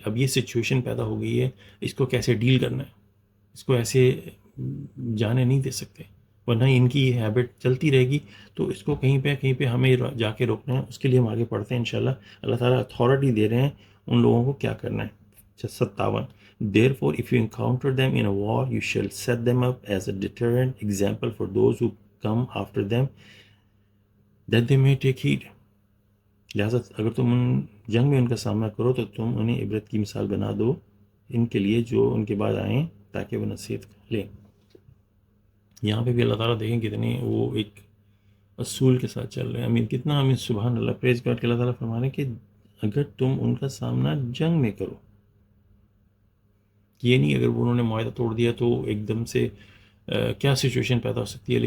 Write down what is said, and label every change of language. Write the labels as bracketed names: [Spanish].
[Urdu] اب یہ سچویشن پیدا ہو گئی ہے، اس کو کیسے ڈیل کرنا ہے، اس کو ایسے جانے نہیں دے سکتے، ورنہ ان کی یہ ہیبٹ چلتی رہے گی. تو اس کو کہیں پہ ہمیں جا کے روکنا ہے. اس کے لیے ہم آگے پڑھتے ہیں انشاءاللہ. اللہ تعالیٰ اتھارٹی دے رہے ہیں ان لوگوں کو کیا کرنا ہے. 57. [English] Therefore, if you encounter them in a war, you shall set them up as a deterrent example for those who come after them, that they may take heed. [Urdu] لہٰذا اگر تم جنگ میں ان کا سامنا کرو تو تم انہیں عبرت کی مثال بنا دو ان کے لیے جو ان کے بعد آئیں، تاکہ وہ نصیحت لیں. یہاں پہ بھی اللہ تعالیٰ دیکھیں کتنے وہ ایک اصول کے ساتھ چل رہے ہیں. کتنا سبحان اللہ، [English] praise God [Urdu] کہ اللہ تعالیٰ فرما رہے ہیں کہ اگر تم ان کا سامنا جنگ میں کرو، یہ نہیں اگر انہوں نے معاہدہ توڑ دیا تو ایک دم سے کیا سچویشن پیدا ہو سکتی ہے.